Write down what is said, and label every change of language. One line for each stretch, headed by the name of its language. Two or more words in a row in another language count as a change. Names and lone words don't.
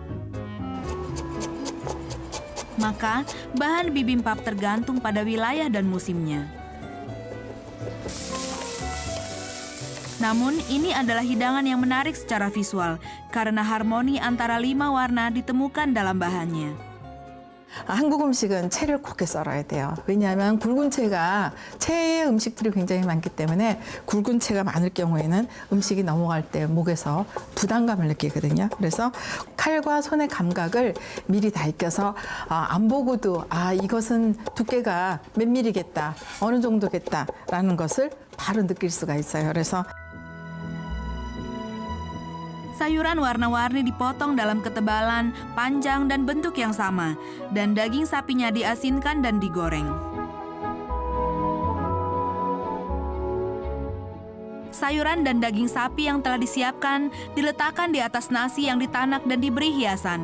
Indonesian: Maka, bahan bibimbap tergantung pada wilayah dan musimnya. Namun, ini adalah hidangan yang menarik secara visual, karena harmoni antara 5 warna ditemukan dalam bahannya.
Korean: 한국 음식은 채를 곱게 썰어야 돼요. 왜냐하면 굵은 채가 채의 음식들이 굉장히 많기 때문에 굵은 채가 많을 경우에는 음식이 넘어갈 때 목에서 부담감을 느끼거든요. 그래서 칼과 손의 감각을 미리 다 익혀서 안 보고도 이것은 두께가 몇 밀리겠다, 어느 정도겠다라는 것을 바로 느낄 수가 있어요. 그래서
Indonesian: Sayuran warna-warni dipotong dalam ketebalan, panjang, dan bentuk yang sama, dan daging sapinya diasinkan dan digoreng. Sayuran dan daging sapi yang telah disiapkan diletakkan di atas nasi yang ditanak dan diberi hiasan.